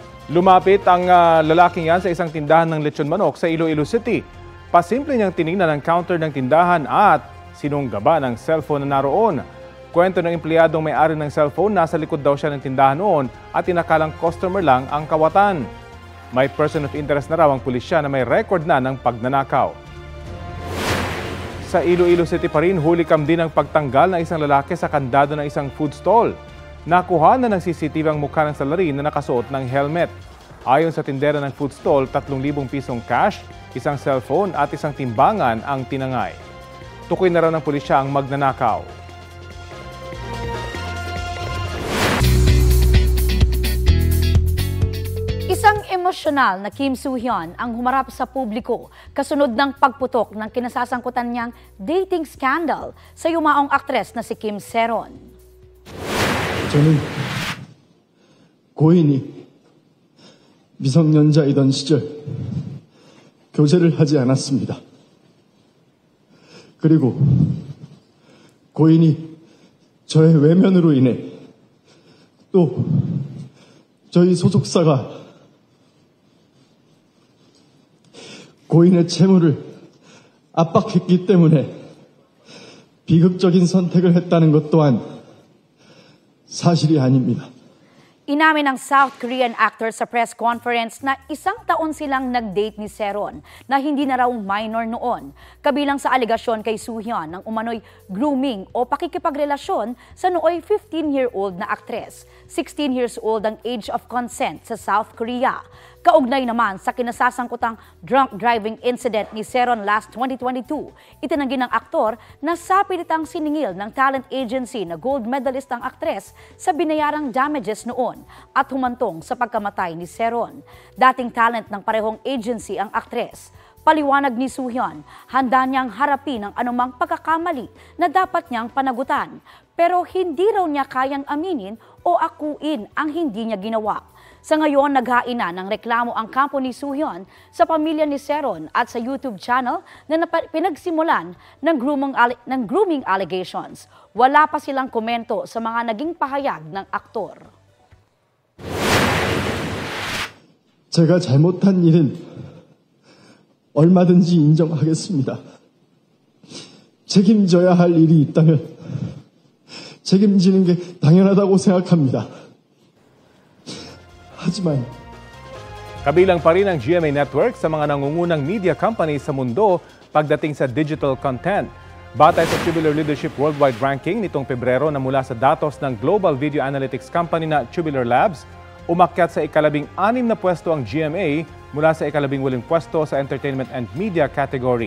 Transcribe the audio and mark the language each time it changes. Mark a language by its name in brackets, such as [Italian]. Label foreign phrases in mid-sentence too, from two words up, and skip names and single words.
[Filipino] Lumapit ang lalaking yan sa isang tindahan ng lechon manok sa Iloilo City. Pasimple niyang tinignan ang counter ng tindahan at sinunggaba ng cellphone na naroon. Kwento ng empleyadong may-ari ng cellphone, nasa likod daw siya ng tindahan noon at inakalang customer lang ang kawatan. May [English] person of interest [Filipino] na raw ang pulisya na may record na ng pagnanakaw. Sa Iloilo City pa rin, hulikam din ang pagtanggal ng isang lalaki sa kandado ng isang [English] food stall. [Filipino] Nakuha na ng CCTV ang mukha ng salarin na nakasuot ng helmet. Ayon sa tindera ng [English] food stall, [Filipino] 3,000 pisong cash, isang cellphone at isang timbangan ang tinangay. Tukoy na raw ng pulisya ang magnanakaw. Isang emosyonal na Kim Soo-hyun ang humarap sa publiko kasunod ng pagputok ng kinasasangkutan niyang dating scandal sa yumaong aktres na si Kim Sae-ron. [Korean] 저는 고인이 미성년자이던 시절 교제를 하지 않았습니다. 그리고 고인이 저의 외면으로 인해 또 저희 소속사가 고인의 채무를 압박했기 때문에 비극적인 선택을 했다는 것 또한 사실이 아닙니다. [Filipino] Inamin ng [English] South Korean actor [Filipino] sa [English] press conference [Filipino] na isang taon silang nag-date ni Sae-ron na hindi na raw minor noon. Kabilang sa alegasyon kay Soo-hyun ng umano'y grooming o pakikipagrelasyon sa nooy 15-year-old na aktres. 16 years old ang [English] age of consent [Filipino] sa South Korea. Kaugnay naman sa kinasasangkutang [English] drunk driving incident [Filipino] ni Sae-ron last 2022, itinanggi ng aktor na sapilitang siningil ng [English] talent agency [Filipino] na [English] gold medalist [Filipino] ang aktres sa binayarang damages noon at humantong sa pagkamatay ni Sae-ron. Dating talent ng parehong agency ang aktres. Paliwanag ni Soo-hyun, handa niyang harapin ang anumang pagkakamali na dapat niyang panagutan. Pero hindi raw niya kayang aminin o akuin ang hindi niya ginawa. Sa ngayon, naghain na ng reklamo ang kampo ni Soo-hyun sa pamilya ni Sae-ron at sa [English] YouTube channel [Filipino] na pinagsimulan ng [English] grooming allegations. [Filipino] Wala pa silang komento sa mga naging pahayag ng aktor. [Korean] 제가 잘못한 일은 얼마든지 인정하겠습니다. 책임져야 할 일이 있다면 책임지는 게 당연하다고 생각합니다. 하지만 [Filipino] Kabilang pa rin ang GMA Network sa mga nangungunang [English] media companies [Filipino] sa mundo pagdating sa [English] digital content. [Filipino] Batay sa Tubular Leadership Worldwide Ranking nitong Pebrero na mula sa datos ng [English] global video analytics company [Filipino] na Tubular Labs, umakyat sa ika-16 na pwesto ang GMA mula sa ika-18 pwesto sa [English] entertainment and media category.